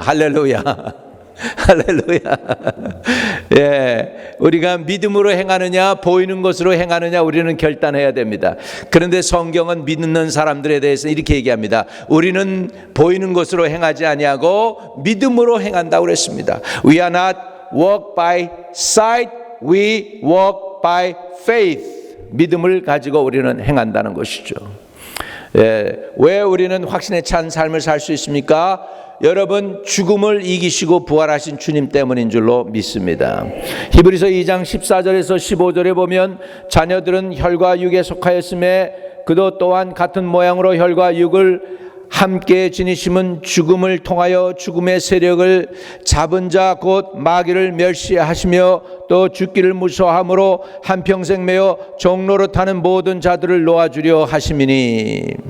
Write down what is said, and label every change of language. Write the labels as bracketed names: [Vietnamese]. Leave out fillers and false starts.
[Korean] 할렐루야. 할렐루야. 예, 우리가 믿음으로 행하느냐 보이는 것으로 행하느냐 우리는 결단해야 됩니다. 그런데 성경은 믿는 사람들에 대해서 이렇게 얘기합니다. 우리는 보이는 것으로 행하지 아니하고 믿음으로 행한다고 그랬습니다. [English] We are not walk by sight, we walk by faith. [Korean] 믿음을 가지고 우리는 행한다는 것이죠. 예, 왜 우리는 확신에 찬 삶을 살 수 있습니까? 여러분 죽음을 이기시고 부활하신 주님 때문인 줄로 믿습니다. 히브리서 2장 14절에서 15절에 보면 자녀들은 혈과 육에 속하였음에 그도 또한 같은 모양으로 혈과 육을 함께 지니심은 죽음을 통하여 죽음의 세력을 잡은 자 곧 마귀를 멸시하시며 또 죽기를 무서워함으로 한평생 매어 종노릇하는 모든 자들을 놓아주려 하심이니.